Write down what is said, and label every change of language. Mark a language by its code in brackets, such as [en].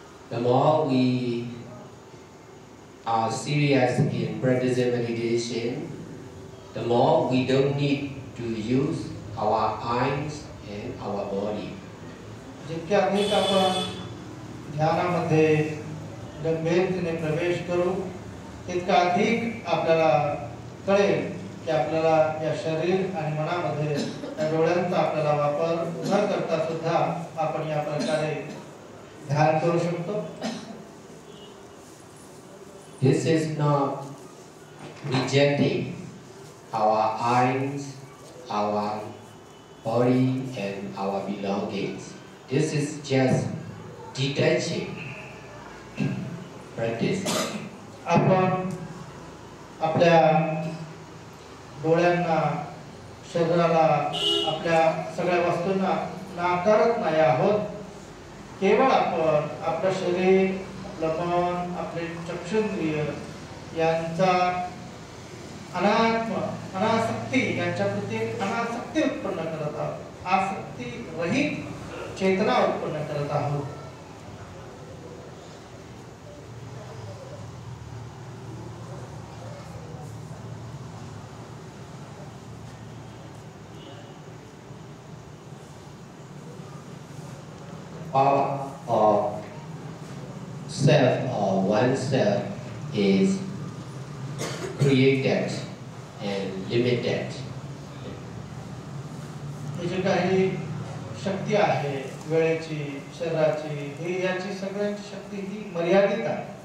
[en] The more we are serious in practicing meditation, the more we don't need to use our eyes and our body. [mr] जितके अधिक आपण ध्यानामध्ये गंभीरतेने प्रवेश करू तितका अधिक आपल्याला कळेल की आपल्याला या शरीर आणि मनामध्ये या डोळ्यांचा आपल्याला वापर न करता सुद्धा आपण या प्रकारे ध्यान करू शकतो. [en] This is not rejecting our eyes, our body and our belongings. This is just detaching practice. [mr] आपण आपल्या डोळ्यांना, शरीराला, आपल्या सगळ्या वस्तूंना नाकारत नाही आहोत. केवळ आपण आपलं शरीर, आपलं मन, आपले चक्षुंद्रिय यांचा अनासक्ती यांच्या प्रती अनासक्ती उत्पन्न करत आहोत. आसक्ती रहित चेतना उत्पन्न करत आहोत. [en] Power of self or oneself is created and limited. [mr] ही जी काही शक्ती आहे वेळेची, शरीराची, ही याची सगळ्यांची शक्ती ही मर्यादित आहे.